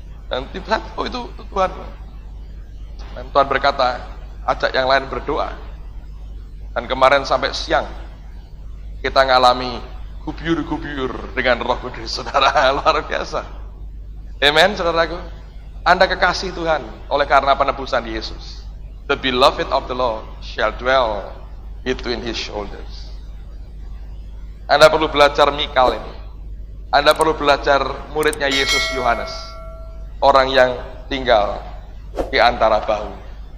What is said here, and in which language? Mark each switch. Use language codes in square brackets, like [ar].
[id] Dan tiba-tiba, oh itu Tuhan. Dan Tuhan berkata, ajak yang lain berdoa. Dan kemarin sampai siang, kita ngalami gubyur-gubyur dengan Roh Kudus, saudara, luar biasa. Amen, saudaraku. Anda kekasih Tuhan oleh karena penebusan Yesus. [en] The beloved of the Lord shall dwell between his shoulders. [id] Anda perlu belajar Mikal ini. Anda perlu belajar muridnya Yesus Yohanes, orang yang tinggal di antara bahu.